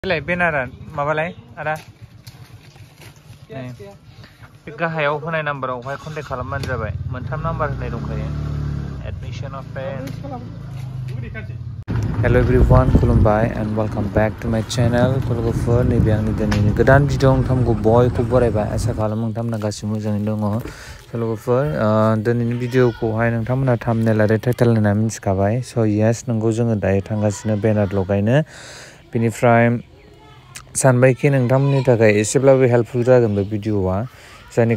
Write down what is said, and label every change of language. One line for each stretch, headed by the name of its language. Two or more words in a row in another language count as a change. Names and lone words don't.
Bodo: बेनारा माबालाय आदा बे गाहायाव होनाय नाम्बारावहाय कन्टेक्ट खालामबानो जाबाय मोनथाम नाम्बार होनाय दंखायो
English: admission of hello everyone
Bodo: खुलुमबाय
English: and welcome back to my channel
Bodo: लोगोफोर नैबे आंनि दिनैनि गोदान भिडिअ नोंथांमोनखौ बयखौबो बरायबाय आसा खालामो नोंथांमोना गासिबो मोजाङैनो दङ लोगोफोर दिनैनि भिडिअखौहाय नोंथांमोना थाम्बनेल आरो टाइटेल होनना मिथिखाबाय स' येस नंगौ जोङो दायो थांगासिनो बेनार लगायनो बेनिफ्राय सानबायखि नोंथांमोननि थाखाय एसेब्लाबो हेल्पफुल जागोन बे भिडिअआ जायनि